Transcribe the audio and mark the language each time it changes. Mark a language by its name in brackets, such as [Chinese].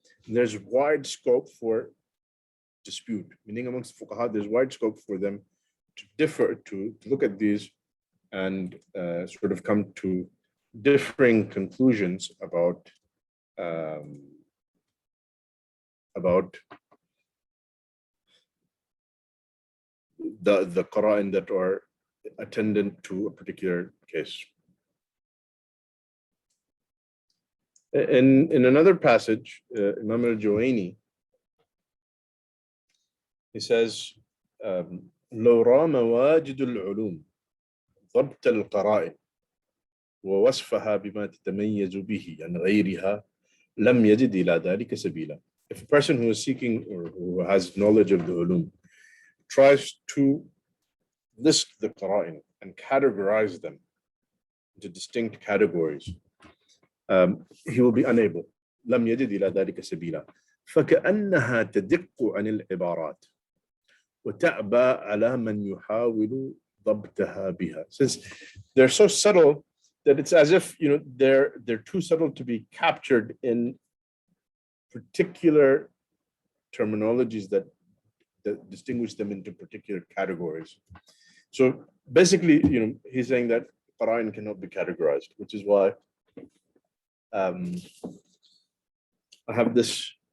[English] There's wide scope for dispute, meaning amongst fuqaha, there's wide scope for them to differ, to look at these and sort of come to differing conclusions about the qara'in that are attendant to a particular case. In another passage, Imam al-Juwayni, he says, [Arabic] لو رام واجد العلوم ضبط القرائن ووصفها بما تتميز به عن غيرها لم يجد إلى ذلك سبيلا. [English] If a person who is seeking or who has knowledge of the ulum tries to list the qara'in and categorize them into distinct categories, he will be unable. [Arabic] لم يجد إلى ذلك سبيلا فكأنها تدق عن العبارات وتعبى على من يحاول ضبطها بها. [English] Since they're so subtle that it's as if they're too subtle to be captured in particular terminologies that distinguish them into particular categories. So basically, he's saying that qara'in cannot be categorized, which is why I have this